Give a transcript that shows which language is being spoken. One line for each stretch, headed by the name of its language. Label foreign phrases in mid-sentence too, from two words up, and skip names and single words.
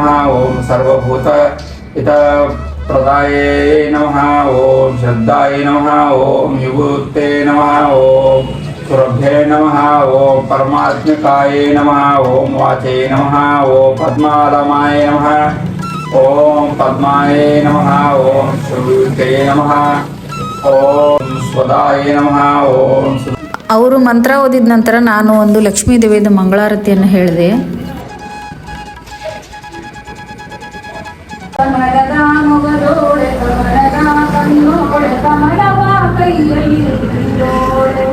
Sanskrit: ॐ सर्वभूत हितप्रदाय नमः, ॐ श्रद्धाय नमः, ॐ विभूते नमः, ॐ सुरभ्ये नमः, ॐ परमात्मिकाय नमः, ॐ वाचे नमः, ॐ पद्मालमाय नमः, ॐ पद्माय नमः, ॐ श्रुते नमः, ॐ स्वदाय नमः, ॐ
Kannada: ಅವರು ಮಂತ್ರ ಓದಿದ ನಂತರ ನಾನು ಒಂದು ಲಕ್ಷ್ಮೀ ದೇವಿಯ ಮಂಗಳಾರತಿಯನ್ನು ಹೇಳಿದೆ. ಕಮಲದ ಮೊಗದೋಳೆ ಕಮಲದ ಕಣ್ಣೋಳೆ ಕಮಲವ ಕೈಯಲ್ಲಿ ಹಿಡಿದೋಳೆ